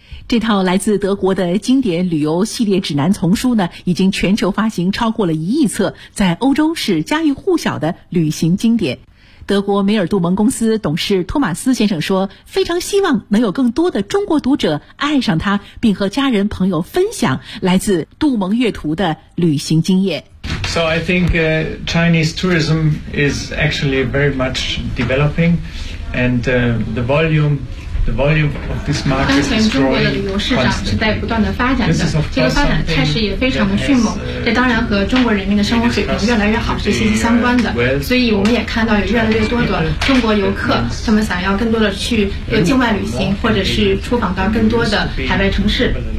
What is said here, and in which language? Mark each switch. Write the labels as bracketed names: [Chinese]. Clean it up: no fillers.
[Chinese] 这套来自德国的经典旅游系列指南丛书呢，已经全球发行超过了1亿册，在欧洲是家喻户晓的旅行经典。德国梅尔杜蒙公司董事托马斯先生说，非常希望能有更多的中国读者爱上它，并和家人朋友分享来自杜蒙阅图的旅行经验。 [English] So I think Chinese tourism is actually very much developing, and the volume of this market is growing. [Chinese] 当前中国的旅游市场是在不断的发展的，这个发展态势也非常的迅猛。这当然和中国人民的生活水平越来越好是息息相关的。所以我们也看到有越来越多的中国游客，他们想要更多的去境外旅行，或者是出访到更多的海外城市。